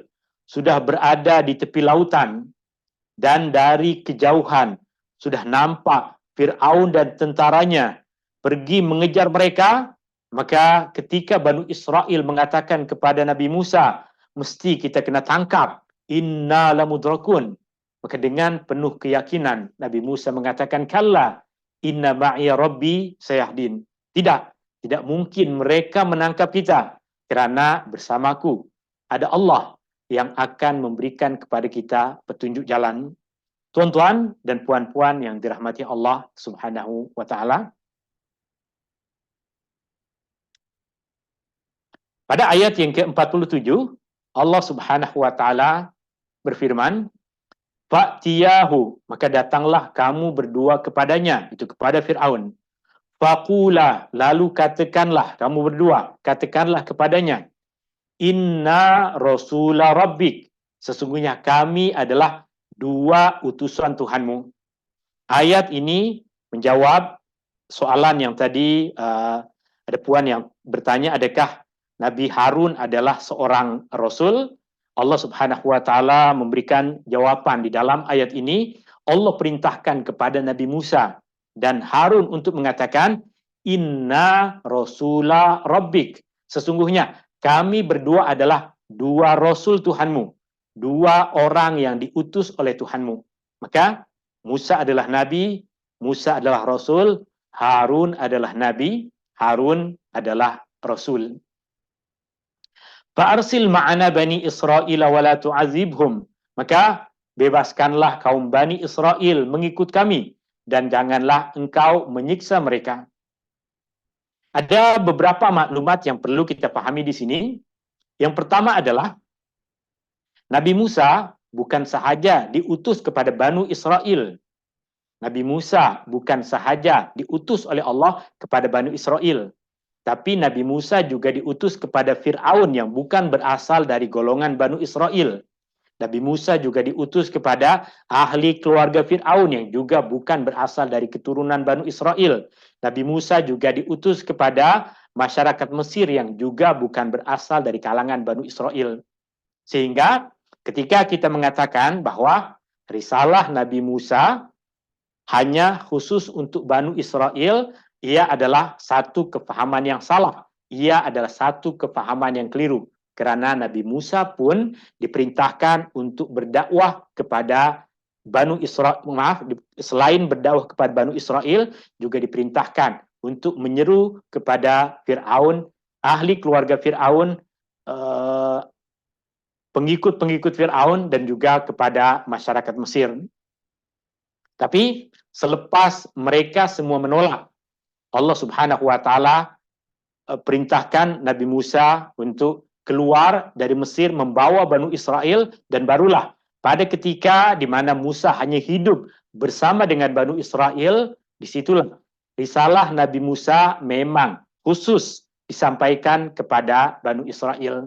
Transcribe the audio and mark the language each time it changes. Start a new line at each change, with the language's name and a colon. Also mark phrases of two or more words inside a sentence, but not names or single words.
Malay: sudah berada di tepi lautan dan dari kejauhan sudah nampak Firaun dan tentaranya pergi mengejar mereka, maka ketika Bani Israel mengatakan kepada Nabi Musa, mesti kita kena tangkap,
Arabic: إنا لمدركون,
Malay: maka dengan penuh keyakinan Nabi Musa mengatakan,
Arabic: كلا إن معي ربي سيهدين.
Malay: Tidak mungkin mereka menangkap kita, kerana bersamaku ada Allah yang akan memberikan kepada kita petunjuk jalan. Tuan-tuan dan puan-puan yang dirahmati Allah
Arabic: سبحانه وتعالى,
Malay: pada ayat yang ke-47 Allah
Arabic: سبحانه وتعالى
Malay: berfirman, fa'tiyahu, maka datanglah kamu berdua kepadanya, itu kepada Firaun. Faqula, lalu katakanlah kamu berdua, katakanlah kepadanya,
Arabic: إنا رسولا ربك,
Malay: sesungguhnya kami adalah dua utusan Tuhanmu. Ayat ini menjawab soalan yang tadi ada puan yang bertanya, adakah Nabi Harun adalah seorang rasul? Allah
Arabic: سبحانه وتعالى
Malay: memberikan jawapan di dalam ayat ini. Allah perintahkan kepada Nabi Musa dan Harun untuk mengatakan,
Arabic: إنا رسولا ربك,
Malay: sesungguhnya kami berdua adalah dua rasul Tuhanmu, dua orang yang diutus oleh Tuhanmu. Maka Musa adalah nabi, Musa adalah rasul, Harun adalah nabi, Harun adalah rasul.
Arabic: فأرسل معنا بني إسرائيل ولا تعذبهم,
Malay: maka bebaskanlah kaum Bani Israel mengikut kami dan janganlah engkau menyiksa mereka. Ada beberapa maklumat yang perlu kita pahami di sini. Yang pertama adalah Nabi Musa bukan sahaja diutus kepada Bani Israel. Nabi Musa bukan sahaja diutus oleh Allah kepada Bani Israel, tapi Nabi Musa juga diutus kepada Firaun yang bukan berasal dari golongan Bani Israel. Nabi Musa juga diutus kepada ahli keluarga Firaun yang juga bukan berasal dari keturunan Bani Israel. Nabi Musa juga diutus kepada masyarakat Mesir yang juga bukan berasal dari kalangan Bani Israel. Sehingga ketika kita mengatakan bahwa risalah Nabi Musa hanya khusus untuk Bani Israel, ia adalah satu kefahaman yang salah. Ia adalah satu kefahaman yang keliru. Kerana Nabi Musa pun diperintahkan untuk berdakwah kepada Bani Israel, selain berdakwah kepada Bani Israel, juga diperintahkan untuk menyeru kepada Firaun, ahli keluarga Firaun, pengikut-pengikut Firaun, dan juga kepada masyarakat Mesir. Tapi selepas mereka semua menolak, Allah
Arabic: سبحانه وتعالى
Malay: perintahkan Nabi Musa untuk keluar dari Mesir membawa Banu Israel, dan barulah pada ketika di mana Musa hanya hidup bersama dengan Banu Israel, disitulah risalah Nabi Musa memang khusus disampaikan kepada Banu Israel.